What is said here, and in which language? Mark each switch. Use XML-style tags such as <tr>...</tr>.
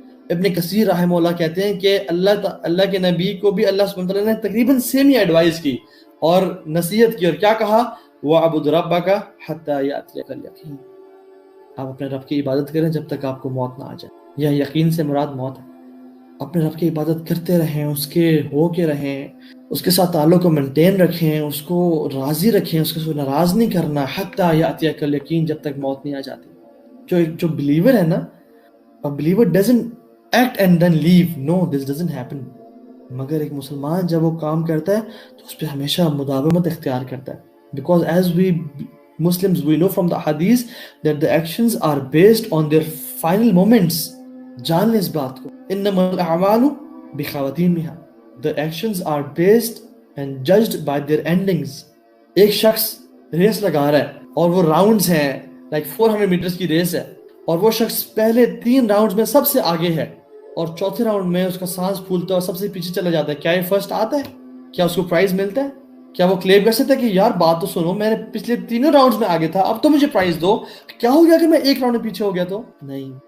<ur>ابن کثیر رحمہ اللہ کہتے ہیں کہ اللہ کے نبی کو بھی اللہ سبحانہ وتعالیٰ نے تقریباً سیم ہی ایڈوائز کی اور نصیحت کی، اور کیا کہا؟</ur> <ar>وَعْبُدْ رَبَّكَ حَتَّى يَأْتِيَكَ الْيَقِينُ،</ar> <ur>آپ اپنے رب کی عبادت کریں جب تک آپ کو موت نہ آ جائے. یہ یقین سے مراد موت ہے. اپنے رب کی عبادت کرتے رہیں، اس کے ہو کے رہیں، اس کے ساتھ تعلق کو مینٹین رکھیں، اس کو راضی رکھیں، اس کو ناراض نہیں کرنا.</ur> <ar>حتیٰ یأتیک الیقین،</ar> <ur>جب تک موت نہیں آ جاتی. جو بلیور ہے نا،</ur> <en>a believer doesn't act and then leave. No, this doesn't happen.</en> <ur>مگر ایک مسلمان جب وہ کام کرتا ہے تو اس پہ ہمیشہ مداومت اختیار کرتا ہے.</ur> <en>Because as we Muslims, we know from the hadith that the actions are based on their final moments.</en> <ur>جان لیں اس بات کو.</ur> <ar>انما الاعمال بخواتیمها.</ar> <en>The actions are based and judged by their endings.</en> <ur>ایک شخص ریس لگا رہا ہے اور وہ راؤنڈز ہیں، like 400 میٹرز کی ریس ہے، اور وہ شخص پہلے 3 راؤنڈز میں سب سے آگے ہے اور چوتھے راؤنڈ میں اس کا سانس پھولتا ہے اور سب سے پیچھے چلا جاتا ہے. کیا یہ فرسٹ آتا ہے؟ کیا اس کو پرائز ملتا ہے؟ کیا وہ کلیم کر سکتا ہے کہ یار بات تو سنو، میں نے پچھلے 3 راؤنڈز میں آگے تھا، اب تو مجھے پرائز دو؟ کیا ہو گیا کہ میں 1 راؤنڈ میں پیچھے ہو گیا تو؟ نہیں.</ur>